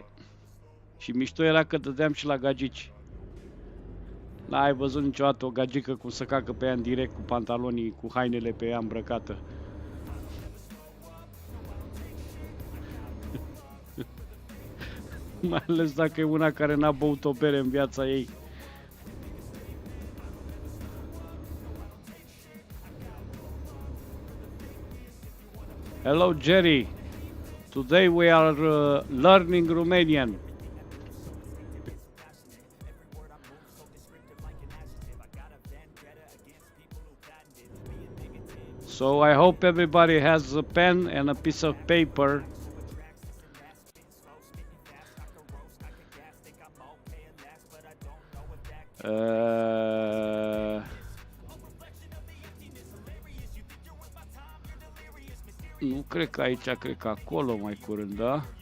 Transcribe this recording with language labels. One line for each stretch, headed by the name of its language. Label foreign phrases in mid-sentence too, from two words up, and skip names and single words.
Romanian: Și mișto era că dădeam și la gagici. N-ai văzut niciodată o gagică cum să cacă pe ea în direct cu pantalonii, cu hainele pe ea îmbrăcată. Mai ales dacă e una care n-a băut o bere în viața ei.
English: Hello Jerry. Today we are learning Romanian. So I hope everybody has a pen and a piece of paper.
Romanian: Nu cred că aici, cred că acolo mai curând, da?